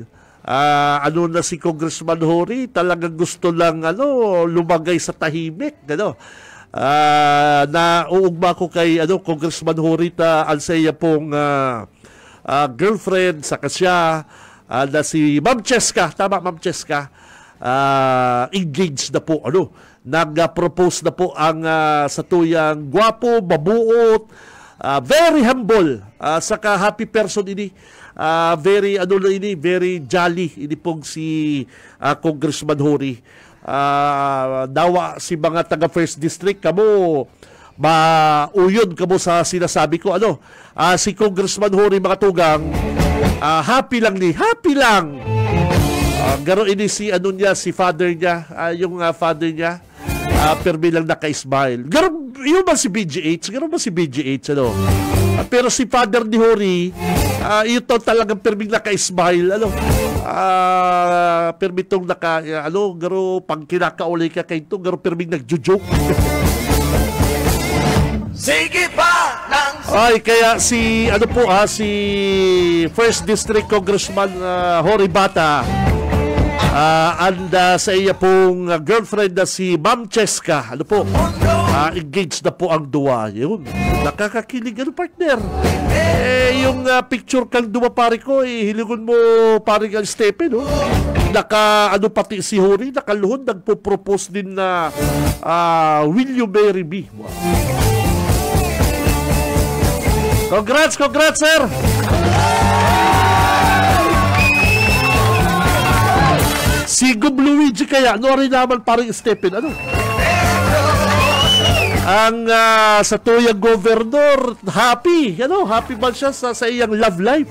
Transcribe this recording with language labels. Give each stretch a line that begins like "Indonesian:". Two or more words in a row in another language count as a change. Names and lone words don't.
Bikol: Na si Congressman Hori, talagang gusto lang lumagay sa tahimik, nauugma ko kay Congressman Hori ang sa iya pong girlfriend sa kasya na si Ma'am Cheska. Tama, Ma'am Cheska. Engaged na po, nag-propose na po ang sa tuyang gwapo, mabuot,
English: very humble,
Bikol: saka
English: happy person
Bikol: ini,
English: very very jolly
Bikol: ini pong si Congressman Hori. Dawa si mga taga First District kamo mauyon kamo sa sinasabi ko, si Congressman Hori mga tugang, happy lang. Garo ini si si father niya, yung father niya, permi lang naka-smile. Garo yun ba si BGH? Pero si father ni Hori, ito talagang permi naka-smile, permi tong garo pag kinakauli ka kay ito, garo permi nagjo-joke. Sige pa ng Ay, kaya si, ano po si First District Congressman Jory Bata, and sa iya pong girlfriend na si Ma'am Cheska, ano po, engaged na po ang duwa. Yun, nakakakilig, ano partner. Yung picture kang duwa pare ko, hiligon mo pare kang Stephen, no? Pati si Jory, nakaluhod, nagpo-propose din na
English: will you marry me? Wow. Congrats, sir!
Bikol: Si Gub Luigi kaya, ano rin naman parang Stephen, ano? Ang sa tuyang governor, happy ba siya sa iyang love life?